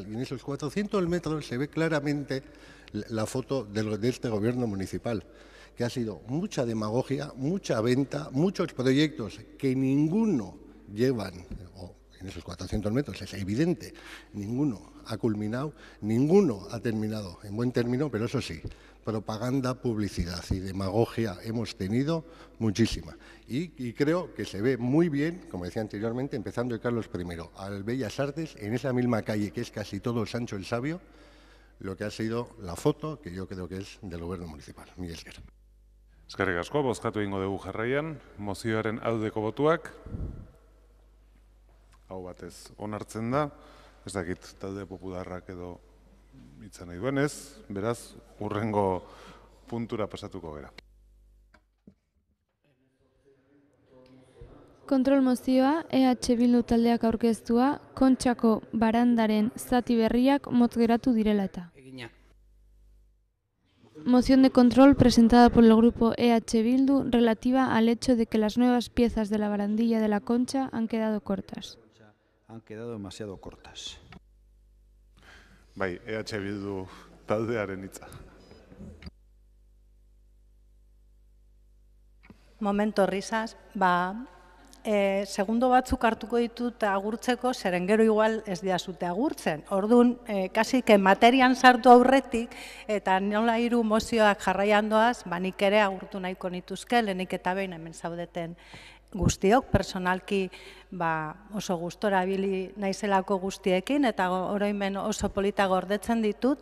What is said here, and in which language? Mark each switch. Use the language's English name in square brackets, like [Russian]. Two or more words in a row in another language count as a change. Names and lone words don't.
[Spanish] Y en esos 400 metros se ve claramente la foto de este gobierno municipal, que ha sido mucha demagogia, mucha venta, muchos proyectos que ninguno llevan, o en esos 400 metros es evidente, ninguno ha culminado, ninguno ha terminado en buen término, pero eso sí, propaganda, publicidad y demagogia hemos tenido muchísima. Y creo que se ve muy bien, como decía anteriormente, empezando de Carlos I, al Bellas Artes, en esa misma calle que es casi todo Sancho el Sabio, lo que ha sido la foto, que yo creo que es del gobierno municipal. [Basque] Mila esker. Eskerrik asko, bozkatu egingo dugu jarraian, mozioaren aldeko botuak. Hau batez onartzen da, ez dakit talde popularrak edo hitza nahi duenez, beraz, hurrengo puntura pasatuko gera. Kontrol mozioa, EH Bildu taldeak aurkeztua, Kontxako barandaren zati berriak motz geratu direla eta. [Spanish] Moción de control presentada por el grupo EH Bildu relativa al hecho de que las nuevas piezas de la barandilla de la Concha han quedado cortas. Han quedado demasiado cortas. [Basque] Bai, EH Bildu taldearen hitza. [Spanish] Momento risas, [Basque] segundo batzuk hartuko ditut agurtzeko, zeren gero igual ez diazute agurtzen. Orduan, [Spanish] kasi que [Basque] materian sartu aurretik, eta nola hiru mozioak jarraian doaz, nik ere agurtu nahiko nituzke, lehenik eta behin hemen zaudeten guztiok, personalki oso gustora bili naizelako guztiekin, eta oroimen oso polita gordetzen ditut.